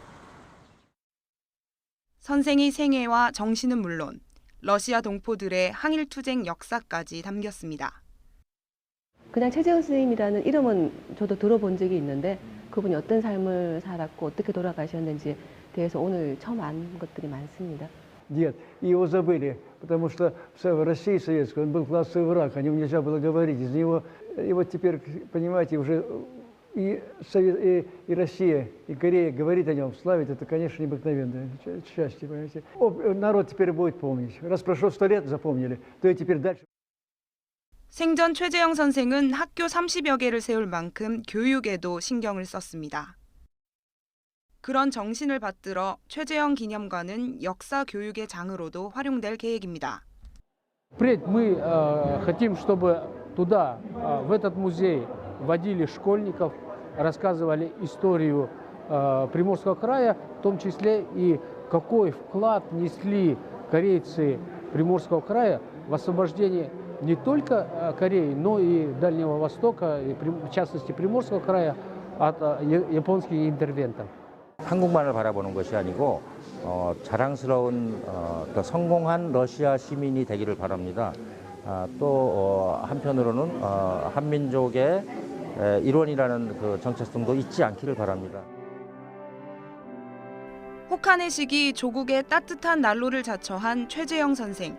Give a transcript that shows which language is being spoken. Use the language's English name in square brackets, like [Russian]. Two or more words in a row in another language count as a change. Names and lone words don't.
[Korean] 선생의 생애와 정신은 물론 러시아 동포들의 항일투쟁 역사까지 담겼습니다. 그냥 최재형 선생님이라는 이름은 저도 들어본 적이 있는데 그분이 어떤 삶을 살았고 어떻게 돌아가셨는지에 대해서 오늘 처음 안 것들이 많습니다. [Russian] Нет, его забыли, потому что в России советской он был классовый враг, о нем нельзя было говорить. Из него, и вот теперь, понимаете, уже и Россия, и Корея говорит о нем, славит, это, конечно, необыкновенное счастье, понимаете. Народ теперь будет помнить. Раз прошло 100 лет, запомнили, то и теперь дальше. [Korean] 생전 최재형 선생은 학교 30여 개를 세울 만큼 교육에도 신경을 썼습니다. 그런 정신을 받들어 최재형 기념관은 역사 교육의 장으로도 활용될 계획입니다. [Russian] Впредь мы хотим, чтобы туда, в этот музей, водили школьников, рассказывали историю Приморского края, в том числе и какой вклад несли корейцы Приморского края в освобождение не только Кореи, но и Дальнего Востока, и в частности Приморского края от японских интервентов. [Korean] 한국만을 바라보는 것이 아니고 자랑스러운 또 성공한 러시아 시민이 되기를 바랍니다. 또 한편으로는 한민족의 일원이라는 그 정체성도 잊지 않기를 바랍니다. 혹한의 시기 조국의 따뜻한 난로를 자처한 최재형 선생.